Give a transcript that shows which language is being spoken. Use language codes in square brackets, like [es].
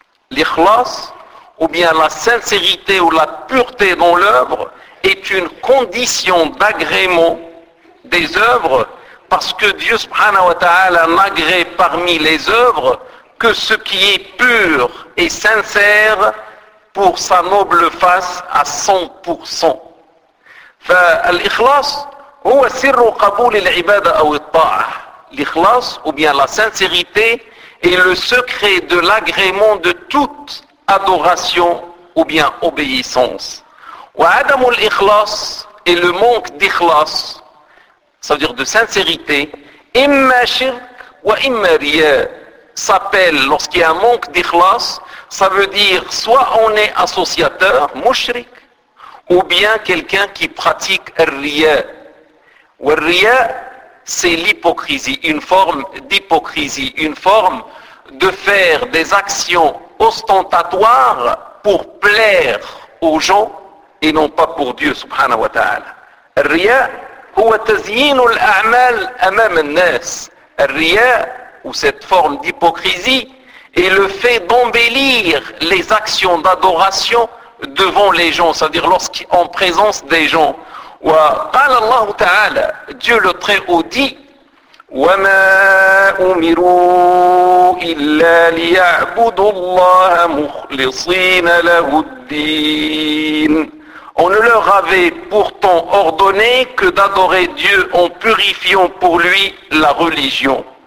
[fr] L'ikhlas, ou bien la sincérité ou la pureté dans l'œuvre, est une condition d'agrément des œuvres, parce que Dieu subhanahu wa ta'ala n'agrée parmi les œuvres que ce qui est pur et sincère pour sa noble face à 100%. [ar] فالإخلاص هو سر قبول العبادة أو الطاعة. [fr] L'ikhlas, ou bien la sincérité, est le secret de l'agrément de toute adoration ou bien obéissance. [ar] وعدم الإخلاص [fr] est le manque d'ikhlas. Ça veut dire de sincérité, [ar] imma shirk wa imma riya, [fr] s'appelle, lorsqu'il y a un manque d'ikhlas, ça veut dire soit on est associateur, mushrik, ou bien quelqu'un qui pratique riya. Wa riya, c'est l'hypocrisie, une forme d'hypocrisie, une forme de faire des actions ostentatoires pour plaire aux gens et non pas pour Dieu, subhanahu wa ta'ala. [ar] Riya, هو تزيين الأعمال أمام الناس. [fr] الرياء, ou cette forme d'hypocrisie, est le fait d'embellir les actions d'adoration devant les gens, c'est-à-dire lorsqu'en présence des gens. [ar] وقال الله تعالى, [fr] Dieu le Très-Haut dit, [ar] وما أمروا إلا ليعبدوا الله مخلصين له الدين. [fr] On ne leur avait pourtant ordonné que d'adorer Dieu en purifiant pour lui la religion.